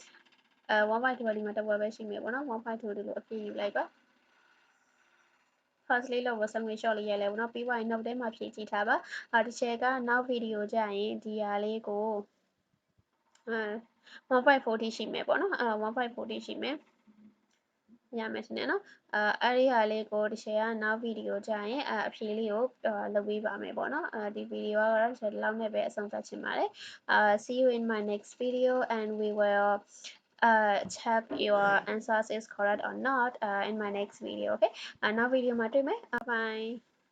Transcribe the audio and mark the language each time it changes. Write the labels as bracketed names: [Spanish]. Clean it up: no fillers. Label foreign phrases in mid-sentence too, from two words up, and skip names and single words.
[Burmese] 1.2 ကဒီမှာတစ်ဝက်ပဲရှိမယ်ပေါ့နော်1.2ဒီလိုအဖြေယူလိုက်ပါ first လေးလောက်ကို screenshot လေးရိုက်လိုက်ပေါ့နော်ပြီးသွားရင် note ထဲမှာဖြည့်ကြည့်ထားပါဒီချက်ကနောက် video ကြရင်ဒီဟာလေးကို 1.40 ရှိမယ်ပေါ့နော်1.40 ရှိမယ်ရမယ်ရှင်နော်အဲ့ဒီဟာလေးကိုဒီရှယ်ကနောက်ဗီဒီယိုကြရင်အဖြေလေးကိုလုပ်ပေးပါမယ်ပေါ့နော်ဒီဗီဒီယိုကတော့ဒီလောက်နဲ့ပဲအဆုံးသတ်ချင်ပါတယ် [English] see you in my next video and we will check your answers is correct or not in my next video okay [Burmese] နောက်ဗီဒီယိုမှာတွေ့မယ်bye